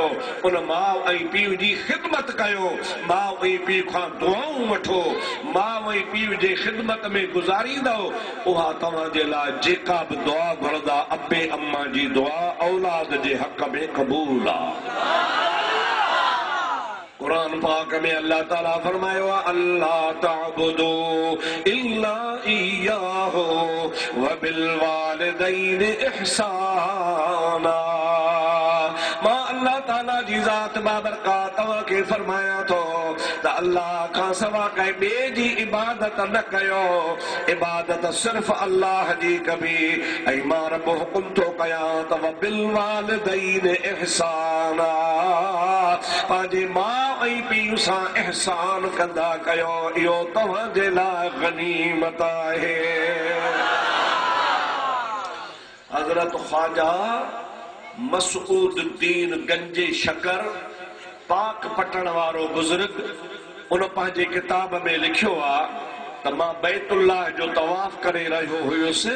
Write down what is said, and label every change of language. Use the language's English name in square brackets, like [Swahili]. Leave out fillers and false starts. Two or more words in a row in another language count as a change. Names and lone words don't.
[Sindhi] उन माउ ऐं पीउ जी ख़िदमत कयो, माउ ऐं पीउ खां दुआऊं वठो, माउ ऐं पीउ जे ख़िदमत में गुज़ारींदव, उहा तव्हांजे लाइ जेका बि दुआ घुरंदा, अबे अम्मा जी दुआ औलाद जे हक़ में क़बूल आहे। कुरान पाक में अल्लाह ताला फरमायो आहे, [Arabic] ألا تعبدوا إلا إياه وبالوالدين إحسانا. [Sindhi] मां अल्लाह ताला जी ज़ात बाबरकात तव्हांखे फरमाया थो त अल्लाह खां सवा कंहिं ॿिए जी इबादत न कयो, इबादत सिर्फ़ अल्लाह जी कबी। ऐं मां रब हुकुम थो कयां त [Arabic] وبالوالدين إحسانا, [Sindhi] पंहिंजे माउ ऐं पीउ सां इहसान कंदा कयो, इहो तव्हांजे लाइ गनीमत आहे। हज़रत ख्वाजा मसऊदुद्दीन गंजे शकर पाक पटण वारो बुज़ुर्ग, उन पंहिंजे किताब में लिखियो आहे त मां बैतुल्लाह जो तवाफ़ करे रहियो हुयुसि।